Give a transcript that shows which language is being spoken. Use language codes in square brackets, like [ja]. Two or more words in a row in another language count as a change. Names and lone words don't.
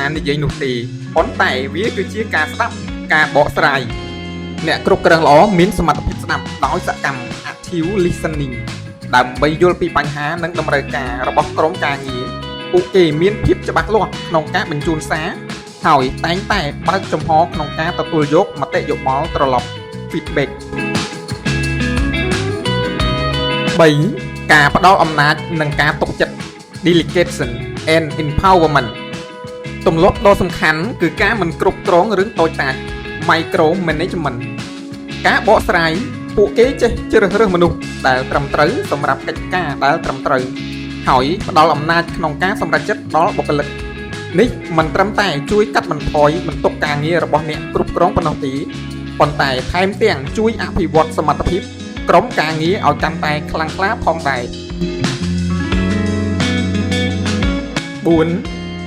[km] និយាយនោះទេប៉ុន្តែវាគឺជាការស្ដាប់ការបកស្រាយអ្នកគ្រប់គ្រងល្អមានសមត្ថភាពស្ដាប់ដោយសកម្ម [en] Active Listening [km] ដើម្បីយល់ពីបញ្ហានិងតម្រូវការរបស់ក្រុមការងារពួកគេមានភាពច្បាស់លាស់ក្នុងការបញ្ជូនសារហើយតែងតែបើកចំហក្នុងការទទួលយកមតិយោបល់ត្រឡប់ feedback 3. ការផ្ដល់អំណាចនិងការទុកចិត្ត [en] delegation and empowerment [km] ទម្លាប់ដ៏សំខាន់គឺការមិនគ្រប់គ្រងរឿងតូចតាច micro management ការបកស្រាយពួកគេចេះជ្រើសរើសមនុស្សដែលត្រឹមត្រូវសម្រាប់កិច្ចការដែលត្រឹមត្រូវហើយផ្ដល់អំណាចក្នុងការសម្រេចចិត្តដល់បុគ្គលិកនេះមិនត្រឹមតែជួយកាត់បន្ថយបន្ទុកការងាររបស់អ្នកគ្រប់គ្រងប៉ុណ្ណោះទេប៉ុន្តែថែមទាំងជួយអភិវឌ្ឍសមត្ថភាពក្រុមការងារឲ្យកាន់តែខ្លាំងក្លាផងដែរ 4.